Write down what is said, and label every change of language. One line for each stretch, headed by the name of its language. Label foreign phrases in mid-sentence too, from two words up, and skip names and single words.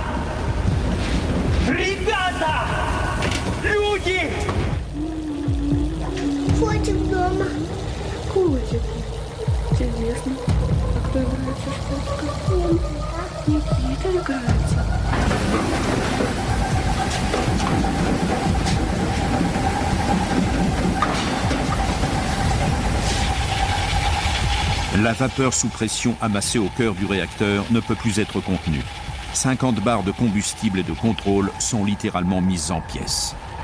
Russian: Ребята! Люди! Котик дома. Котик. Интересно. А кто играется в котика? Никита играется.
French: La vapeur sous pression amassée au cœur du réacteur ne peut plus être contenue. 50 barres de combustible et de contrôle sont littéralement mises en pièces.